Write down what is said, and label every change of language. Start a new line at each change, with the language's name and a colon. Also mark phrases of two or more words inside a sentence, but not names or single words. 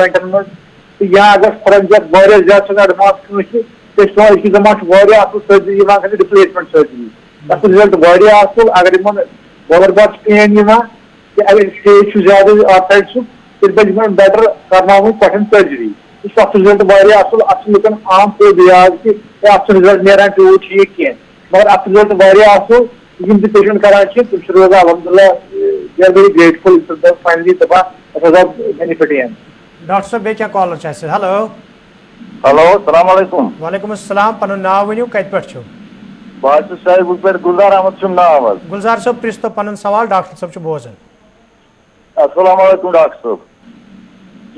Kashmiri: جوینٹن منٛز تہٕ یا اگر فرنجس واریاہ زیادٕ چھُ ایڈوانس کٲنٛسہِ تیٚلہِ چھُ پیٚوان أزکہِ زمانہٕ چھُ واریاہ اصل سٔرجری یِوان کَرنہٕ
English: replacement surgery
Kashmiri: تتھ چھُ رِزلٹ واریاہ اصل اگر یِمن بولر بار چھِ پین یِوان تہٕ اگر سٹیج چھُ زیادٕ آرتھرایٹسُک تیٚلہِ پزِ یِمن بیٹر کرناوُن کوٹھٮ۪ن سٔرجری تہٕ تتھ چھُ رِزلٹ واریاہ اصل اتھ چھُ لُکن عام پٲٹھۍ یاد کہِ اتھ چھُ رِزلٹ نیران تیوٗت ٹھیٖک کینٛہہ مگر اتھ چھُ رِزلٹ واریاہ اصل یِم تہِ پیشنٹ کران چھِ تِم چھِ روزان الحمدللہ
English: we are very grateful finally
Kashmiri: دپان اَسہِ حظ آو بینِفٹ یِم ڈاکٹر صٲب بیٚیہِ کیٚنٛہہ کالر چھِ اَسہِ ہیلو
Arabic: ہیلو السلام علیکم وعلیکم السلام
Kashmiri: پنُن ناو ؤنِو کتہِ پٮ۪ٹھ چھِو بہٕ حظ چھُس صاحبُک پٮ۪ٹھ گُلزار احمد چھُم ناو حظ گُلزار صٲب پرٛژھۍ تو پنُن سوال ڈاکٹر صٲب چھُ بوزان
Arabic: السلام علیکم
Kashmiri: ڈاکٹر صٲب